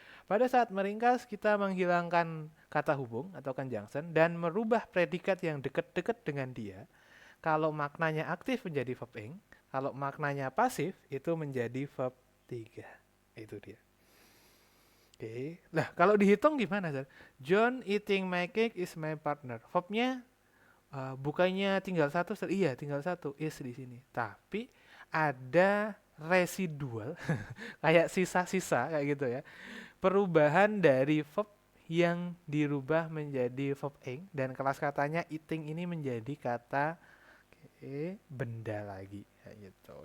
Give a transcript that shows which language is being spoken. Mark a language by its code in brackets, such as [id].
[id] Pada saat meringkas, kita menghilangkan kata hubung atau conjunction dan merubah predikat yang dekat-dekat dengan dia. Kalau maknanya aktif menjadi verb ing, kalau maknanya pasif itu menjadi verb 3. Itu dia. Oke. Nah, kalau dihitung gimana, Sir? [en] John eating my cake is my partner. [id] Verbnya bukannya tinggal satu, iya tinggal satu is di sini. Tapi ada residual kayak sisa-sisa kayak gitu ya. Perubahan dari verb yang dirubah menjadi verb ing dan kelas katanya eating ini menjadi kata benda lagi kayak gitu.